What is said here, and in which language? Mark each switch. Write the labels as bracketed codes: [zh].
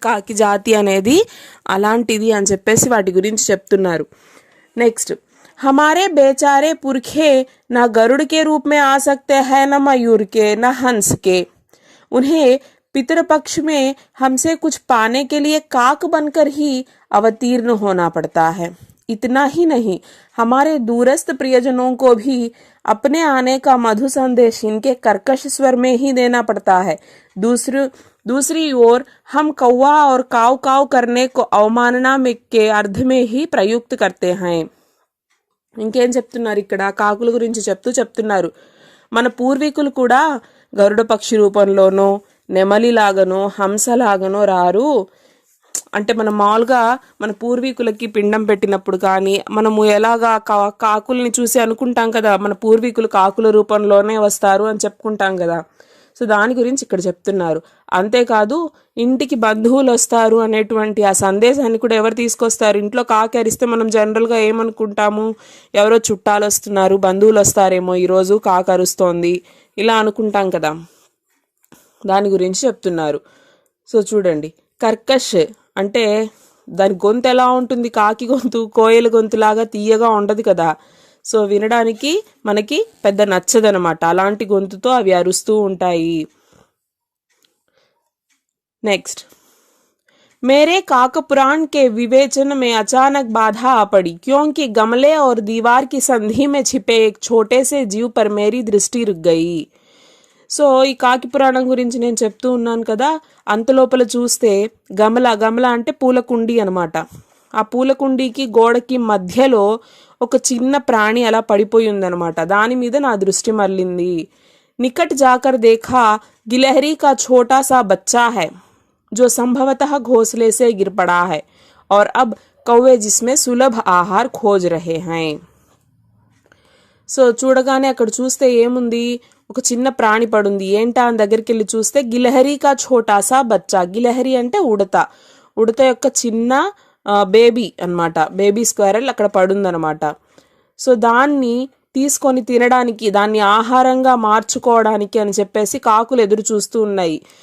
[te] కాకి జాతి అనేది అలాంటిది అని చెప్పేసి వాటి గురించి చెప్తున్నారు. [hi] నెక్స్ట్, हमारे बेचारे पुरखे न गरुड़ के रूप में आ सकते हैं, न मयूर के, न हंस के. उन्हें पितृपक्ष में हमसे कुछ पाने के लिए काक बनकर ही अवतीर्ण होना पड़ता है. इतना ही नहीं, हमारे दूरस्थ प्रियजनों को भी अपने आने का मधु संदेश इनके कर्कश स्वर में ही देना पड़ता है. दूसरी ओर हम कौवा और काव काव करने को अवमानना में के अर्थ में ही प्रयुक्त करते हैं. [te] ఇంకేం చెప్తున్నారు ఇక్కడ, కాకుల గురించి చెప్తున్నారు, మన పూర్వీకులు కూడా గరుడ పక్షి రూపంలోనో, నెమలిలాగనో, హంసలాగనో రారు. అంటే మనం మామూలుగా మన పూర్వీకులకి పిండం పెట్టినప్పుడు కానీ మనము ఎలాగా కాకుల్ని చూసి అనుకుంటాం కదా, మన పూర్వీకులు కాకుల రూపంలోనే వస్తారు అని చెప్పుకుంటాం కదా. సో దాని గురించి ఇక్కడ చెప్తున్నారు. అంతేకాదు, ఇంటికి బంధువులు వస్తారు అనేటువంటి ఆ సందేశాన్ని కూడా ఎవరు తీసుకొస్తారు, ఇంట్లో కాకి అరిస్తే మనం జనరల్గా ఏమనుకుంటాము, ఎవరో చుట్టాలు వస్తున్నారు, బంధువులు వస్తారేమో, ఈరోజు కాకి అరుస్తోంది, ఇలా అనుకుంటాం కదా. దాని గురించి చెప్తున్నారు. సో చూడండి, కర్కష్ అంటే దాని గొంతు ఎలా ఉంటుంది, కాకి గొంతు కోయల గొంతులాగా తీయగా ఉండదు కదా. సో వినడానికి మనకి పెద్ద నచ్చదనమాట, అలాంటి గొంతుతో అవి అరుస్తూ ఉంటాయి. [hi] నెక్స్ట్, मेरे काक पुराण के विवेचन में अचानक बाधा आ पड़ी, क्योंकि गमले और दीवार की संधि में छिपे एक छोटे से जीव पर मेरी दृष्टि रुक गई. [te] సో ఈ కాకి పురాణం గురించి నేను చెప్తూ ఉన్నాను కదా, అంతలోపల చూస్తే గమల అంటే పూల కుండీ అనమాట. ఆ పూల కుండీకి గోడకి మధ్యలో ఒక చిన్న ప్రాణి అలా పడిపోయి ఉందనమాట. దాని మీద నా దృష్టి మళ్ళింది. [hi] నికట్ జాకర్ దేఖా, గిలహరి కా छोटा सा बच्चा है जो संभवतः घोंसले से गिर पड़ा है और अब कौवे जिसमें सुलभ आहार खोज रहे हैं. [te] సో చూడగానే అక్కడ చూస్తే ఏముంది, ఒక చిన్న ప్రాణి పడుంది. ఏంటా అని దగ్గరికి వెళ్ళి చూస్తే [hi] గిలహరి కా छोटा सा बच्चा, [te] గిలహరి అంటే ఉడత యొక్క చిన్న బేబీ అన్నమాట, బేబీ స్క్వేరల్ అక్కడ పడుందనమాట. సో దాన్ని తీసుకొని తినడానికి, దాన్ని ఆహారంగా మార్చుకోవడానికి అని చెప్పేసి కాకులు ఎదురు చూస్తూ ఉన్నాయి.